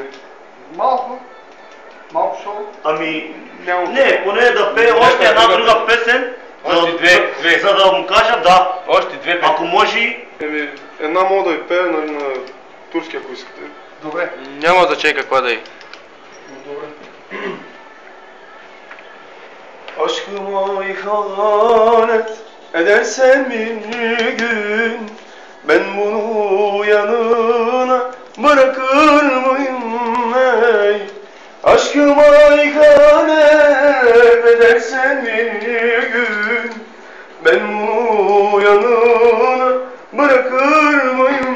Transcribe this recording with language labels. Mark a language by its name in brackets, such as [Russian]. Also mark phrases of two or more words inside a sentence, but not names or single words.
[Bulgarian] Малко шоу. Ами, Нямам. не, поне да пее още една друга песен, Още две. за да му кажа да. Още две песни. Ако може, Една мога да ви пея на турски, ако искате. Добре. Няма значение каква да е. Добре. [Turkish] Aşkıma ihanet edersen bir gün, ben bunu yanına bırakır mıyım ey? Aşkıma ihanet edersen bir gün, ben bunu yanına bırakır mıyım?